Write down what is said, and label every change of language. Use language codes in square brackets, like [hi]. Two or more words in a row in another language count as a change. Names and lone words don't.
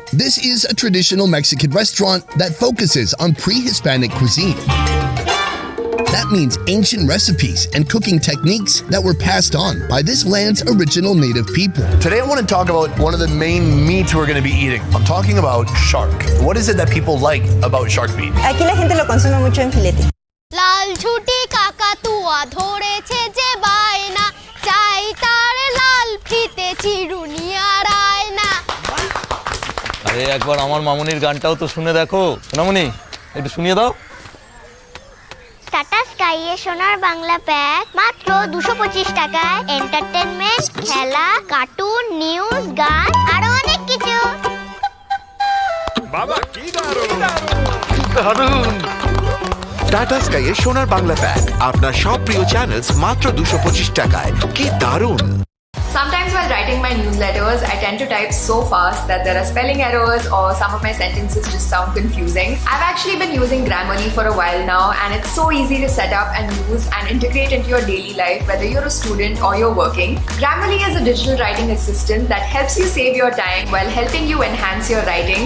[en] This is a traditional Mexican restaurant that focuses on pre-Hispanic cuisine. That means ancient recipes and cooking techniques that were passed on by this land's original native people. Today I want to talk about one of the main meats we're going to be eating. I'm talking about shark. What is it that people like about shark meat? [es] Aquí la gente lo consume mucho en filete. [bn] লাল ছুটি কাকাতুয়া ধরেছে যে বায়না চাই তার লাল ফিতে চিরুনি আর আয়না। আরে একবার আমার মামুনির গানটাও তো শুনে দেখো। মামুনি একটু শুনিয়ে দাও। টাটা স্কাই গাইয়ে সোনার বাংলা প্যাক মাত্র 225 টাকায় এন্টারটেইনমেন্ট খেলা কার্টুন নিউজ গান আরো অনেক কিছু বাবা কি দারুণ টাটা স্কাইয়ের সোনার বাংলা প্যাক আপনার সব প্রিয় চ্যানেলস মাত্র 225 টাকায় কি দারুণ [en] Sometimes while writing my newsletters, I tend to type so fast that there are spelling errors or some of my sentences just sound confusing. I've actually been using Grammarly for a while now, and it's so easy to set up and use and integrate into your daily life, whether you're a student or you're working. Grammarly is a digital writing assistant that helps you save your time while helping you enhance your writing.